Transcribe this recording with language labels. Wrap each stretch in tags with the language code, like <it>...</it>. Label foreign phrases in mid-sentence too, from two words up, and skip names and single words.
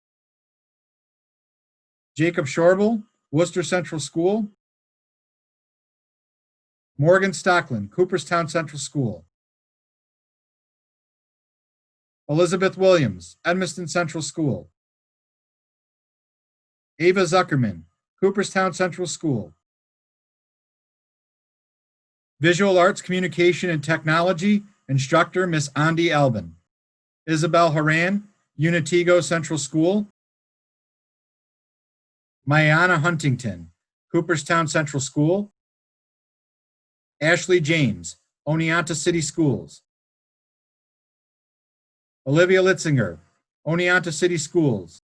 <en>Jacob Shorbel, Worcester Central School. Morgan Stockland, Cooperstown Central School. Elizabeth Williams, Edmiston Central School. Ava Zuckerman, Cooperstown Central School. Visual Arts Communication and Technology, Instructor, Miss Andi Albin. Isabel Haran, Unitigo Central School. Mayana Huntington, Cooperstown Central School. Ashley James, Oneonta City Schools. Olivia Litzinger, Oneonta City Schools.</en>